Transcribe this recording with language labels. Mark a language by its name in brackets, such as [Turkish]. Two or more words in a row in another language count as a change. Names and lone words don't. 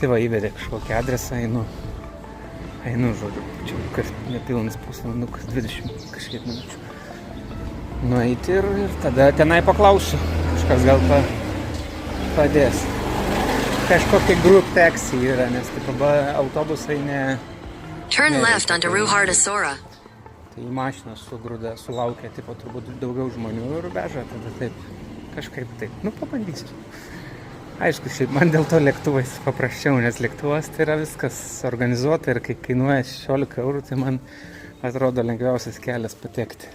[Lithuanian] Tai va, įvedė kažkokį adresą, einu, žodžiu, čia nepilnas pusvalandukas, 20 kažkiek minučių. Nueiti ir tada tenai paklausiu. Kažkas gal padės. Kažkokie [English] group taxi [Lithuanian] yra, nes taip autobusai ne... [English] Turn left onto Ruharda Sora. [Lithuanian] Tai į mašiną sugrūda, sulaukia, tipo, turbūt daugiau žmonių ir veža, tada taip, kažkaip taip. Nu, pabandysiu. Aišku, šiaip man dėl to lėktuvais paprasčiau, nes lėktuvas tai yra viskas organizuota ir kai kainuoja 16 eurų, tai man atrodo lengviausias kelias patekti.